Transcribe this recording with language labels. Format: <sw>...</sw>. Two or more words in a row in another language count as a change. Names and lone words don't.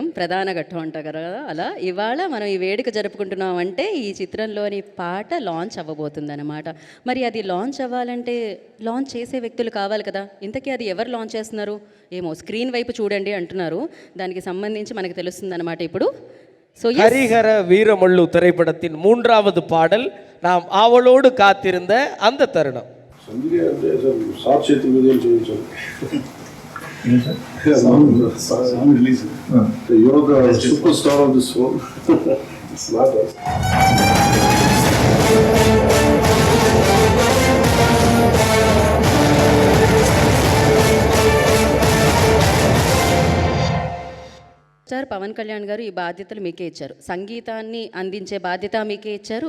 <te>ప్రధాన ఘట్టం అంటారు కదా, అలా ఇవాళ మనం ఈ వేడుక జరుపుకుంటున్నాం అంటే ఈ చిత్రంలోని పాట లాంచ్ అవ్వబోతుందన్నమాట. మరి అది లాంచ్ అవ్వాలంటే లాంచ్ చేసే వ్యక్తులు కావాలి కదా. ఇంతకీ అది ఎవరు లాంచ్ చేస్తున్నారు ఏమో, స్క్రీన్ వైపు చూడండి అంటున్నారు. దానికి సంబంధించి మనకు తెలుస్తుందన్నమాట ఇప్పుడు.</te> <ta>ஸோ ஹரிஹர வீரமல்லு திரைப்படத்தின் 3வது பாடல் நாம் ஆவலோடு காத்திருந்த அந்த தருணம்.</ta> <en>Song release. You're the superstar of this world. It's not us.</en> <te>సార్ పవన్ కళ్యాణ్ గారు ఈ బాధ్యతలు మీకే ఇచ్చారు. సంగీతాన్ని అందించే బాధ్యత మీకే ఇచ్చారు.</te>